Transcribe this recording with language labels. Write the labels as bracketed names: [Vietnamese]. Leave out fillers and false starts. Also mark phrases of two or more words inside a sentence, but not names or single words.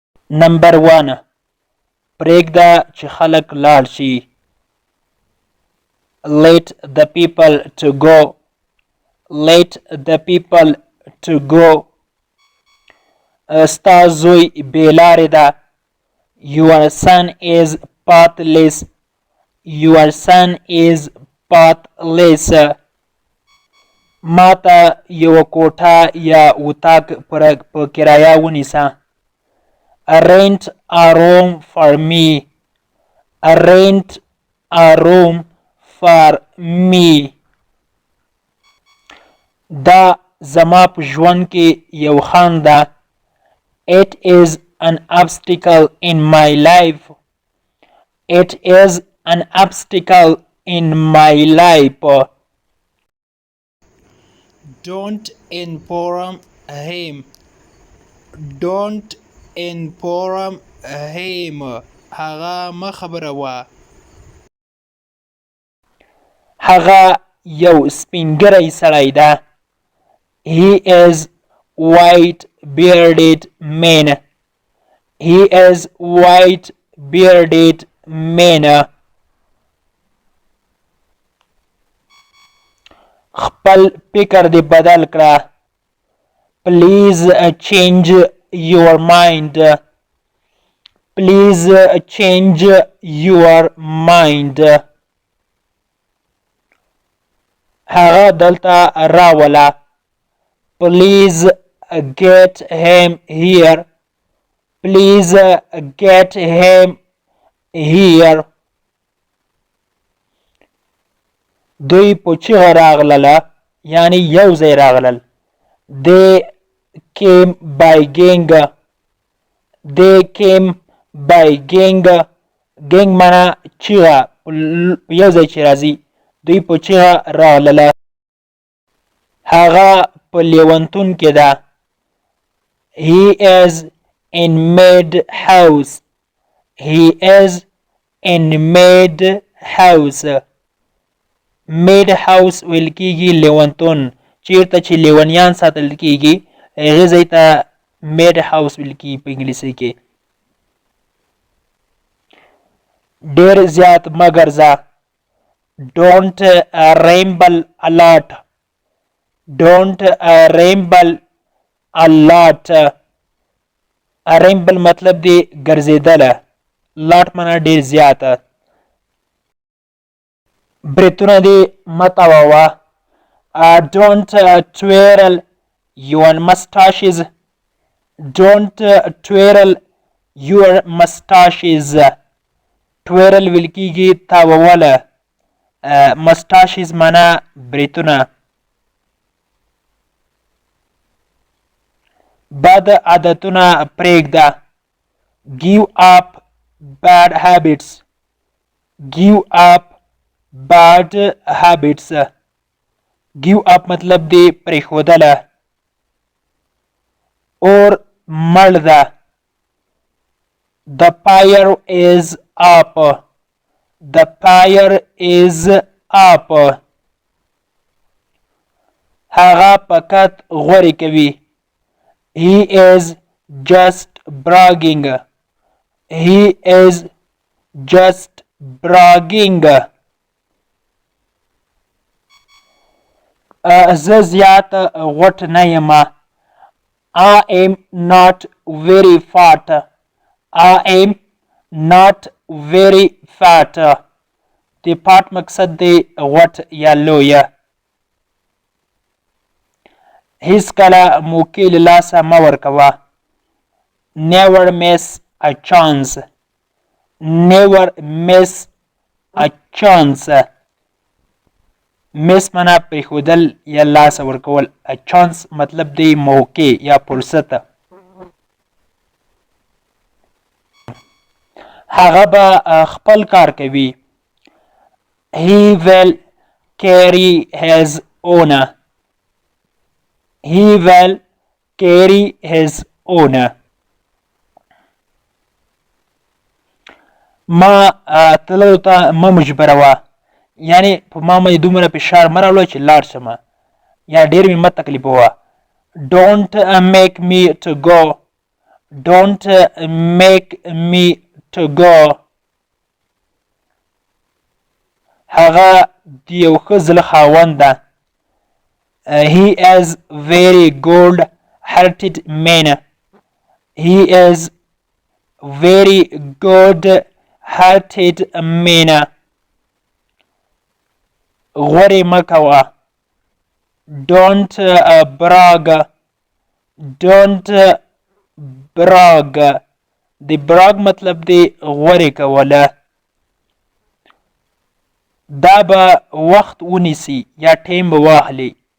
[Pashto] نمبر 1 پرېږده چې خلک لاړ شي. [English] Let the people to go. Let the people to go. [Pashto] ستا زوی بې لارې ده. [English] Your son is pathless. Your son is pathless. [Pashto] ما ته یوه کوټه یا اتاق په کرایه ونیسه. [English] Rent a room for me. Rent a room for me. [Pashto] دا زما په ژوند کې یو خنډ ده. [English] It is an obstacle in my life. It is an obstacle in my life. Don't inform him. Don't inform him. [Pashto] هغه مه خبروه. هغه یو سپینګری سړی ده. [English] He is white bearded man. He is white bearded man. [Pashto] خپل فکر دې بدل کړه. [English] Please change your mind. Please change your mind. [Pashto] هغه دلته راوله. [English] Please get him here. Please get him here. [Pashto] دوی په چیغه راغلله، یعنی یو ځای راغلل. [English] They came by gang. They came by gang. [Pashto] gang معنا چیغه، یو ځای چې راځي. دوی په چیغه راغلله. هغه په لیونتون کې ده. [English] He is in mad house. He is in mad house. mad house [Pashto] ویل کېږي لیونتون. چیرته چې لیونیان ساتل کېږي هغې ځای ته [English] mad house [Pashto] ویل کېږي په انګلیسي کې. ډېر زیات مه ګرځه. [English] Don't ramble a lot. Don't ramble a lot. [Pashto] ramble مطلب دی ګرځېدله. lot معنا ډېر زیاته. برېتونه دې مه تاووه. [English] Don't twirl your mustaches. Don't twirl your mustaches. [Pashto] twirl ویل کېږي تاووله. mustaches معنا برېتونه. بد عادتونه پرېږده. [English] Give up bad habits. Give up bad habits. Give up [Pashto] مطلب دی پرېښودله. اور مړ ده. [English] The fire is up. The fire is up. [Pashto] هغه فقط غورې کوي. [English] He is just bragging. He is just bragging. [Pashto] زه زیات غوټ نه یم. [English] I am not very fat. I am not very fat. [Pashto] د فات مقصد دی غوټ یا لویه. هیڅکله موقع له لاسه مه ورکوه. [English] Never miss a chance. Never miss a chance. [Pashto] miss معنا پرېښودل یا لاسه ورکول. [English] a chance [Pashto] مطلب دی موقع یا فرصت. هغه به خپل کار کوي. [English] He will carry his own. He will carry his own. [Pashto] ما تللو ته مه مجبروه. یعنې په ما باندې دومره فشار مه راوړه چې لاړ شمه یا ډېر مې مه تکلیفوه. [English] Don't make me to go. don't make me to go. [Pashto] هغه د یو ښه زړه خاوند ده. [English] He is very good-hearted man. He is very good-hearted man. [Pashto] غورې مه کوه. [English] Don't brag. Don't brag. [Pashto] د brag مطلب دی غورې کوله. دا به وخت ونیسي یا ټیم به واخلي.